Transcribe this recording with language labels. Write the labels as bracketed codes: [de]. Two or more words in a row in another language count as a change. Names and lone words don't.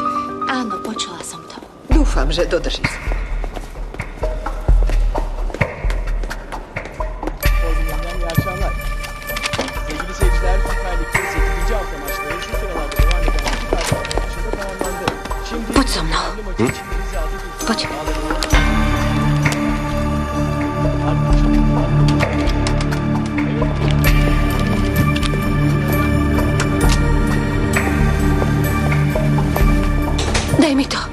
[sk] Áno, počula som to. Dúfam, že dodrží. [tr] Sevgili seyirciler, Süper Lig'de 8. hafta maçları şu sıralarda devam eden Süper Lig maçında tamamlandı. Şimdi [sk] Poď so mnou. Poď. Daj mi to.